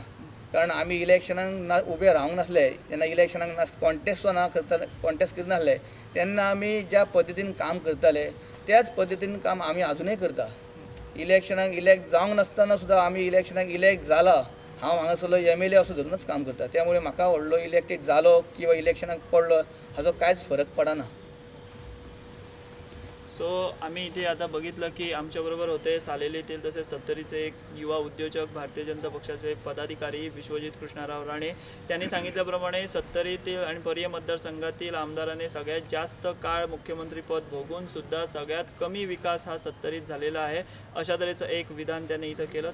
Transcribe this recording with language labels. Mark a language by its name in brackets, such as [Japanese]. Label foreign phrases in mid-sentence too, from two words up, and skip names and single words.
[Konkani] कारण आमी इलेक्शनाक उबे रावंक नासले, जेन्ना इलेक्शनाक कॉन्टेस्ट करनासले तेन्ना आमी ज्या पद्दतीन काम करताले त्याच पद्दतीन काम आमी आजुनूय करता. इलेक्शनाक इलेक्ट जावंक नासतना सुद्दां आमी इलेक्शनाक इलेक्ट जाला, हांव हांगासरलो MLA असो धरूनच काम करता. त्यामुळे म्हाका व्हडलो इलेक्टेड जालो किंवा इलेक्शनाक पडलो हाचो कांयच फरक पडना. [Marathi] सो आम्ही इथे आता बघितलं की आमच्याबरोबर होते सालेलीतील तसेच सत्तरीचे एक युवा उद्योजक, भारतीय जनता पक्षाचे पदाधिकारी विश्वजित कृष्णराव राणे. त्यांनी सांगितल्याप्रमाणे सत्तरीतील आणि पर्ये मतदारसंघातील आमदाराने सगळ्यात जास्त काळ मुख्यमंत्रीपद भोगून सुद्धा सगळ्यात कमी विकास हा सत्तरीत झालेला आहे, अशा तऱ्हेचं एक विधान त्यांनी इथं केलं.